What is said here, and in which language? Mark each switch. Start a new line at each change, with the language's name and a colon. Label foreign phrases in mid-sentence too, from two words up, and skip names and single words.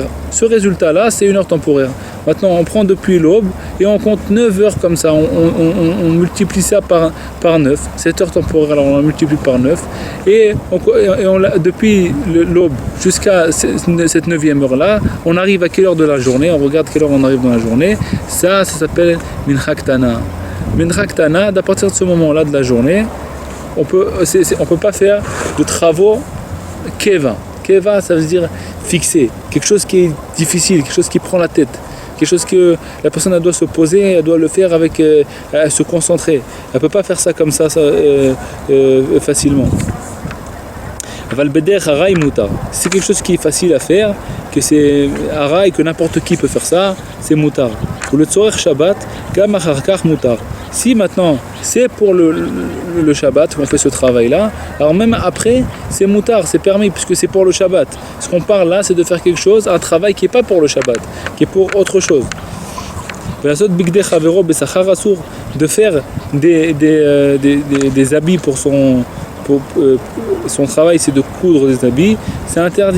French: Ce résultat là, c'est une heure temporaire. Maintenant, on prend depuis l'aube et on compte 9 heures comme ça. On multiplie ça par 9. Cette heure temporaire, alors on la multiplie par 9. Et depuis l'aube jusqu'à cette 9e heure-là, on arrive à quelle heure de la journée? On regarde quelle heure on arrive dans la journée. Ça s'appelle
Hebrew: מנחה קטנה. מנחה קטנה,
French: à partir de ce moment-là de la journée, on peut pas faire de travaux keva. Keva, ça veut dire fixé. Quelque chose qui est difficile, quelque chose qui prend la tête. Quelque chose que la personne elle doit se poser, elle doit le faire avec, se concentrer. Elle ne peut pas faire ça comme ça facilement. C'est quelque chose qui est facile à faire, que c'est hara et que n'importe qui peut faire ça, c'est mutar. Pour le
Hebrew: צורך שבת, גם אחר כך מותר.
French: Si maintenant c'est pour le Shabbat qu'on fait ce travail-là, alors même après c'est mutar, c'est permis puisque c'est pour le Shabbat. Ce qu'on parle là, c'est de faire quelque chose, un travail qui n'est pas pour le Shabbat, qui est pour autre chose. De faire des habits pour son travail, c'est de coudre des habits, c'est interdit.